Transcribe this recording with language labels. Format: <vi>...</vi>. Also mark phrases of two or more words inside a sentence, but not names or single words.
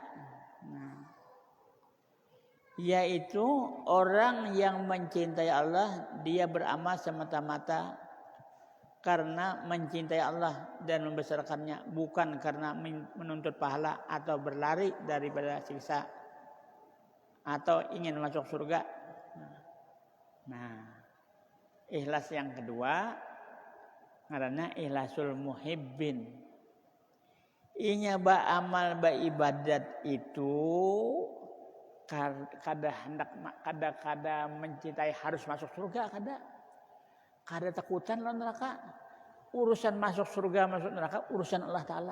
<id>Nah, yaitu orang yang mencintai Allah, dia beramal semata-mata karena mencintai Allah dan membesarkannya, bukan karena menuntut pahala atau berlari daripada siksa atau ingin masuk surga. Nah, ikhlas yang kedua karena</id> <ar>إخلاص المحبين.</ar> <bjn>Inya amal ibadat itu kada mencintai harus masuk surga, kada takutan lawan neraka.</bjn> <id>Urusan masuk surga masuk neraka urusan Allah Ta'ala.</id>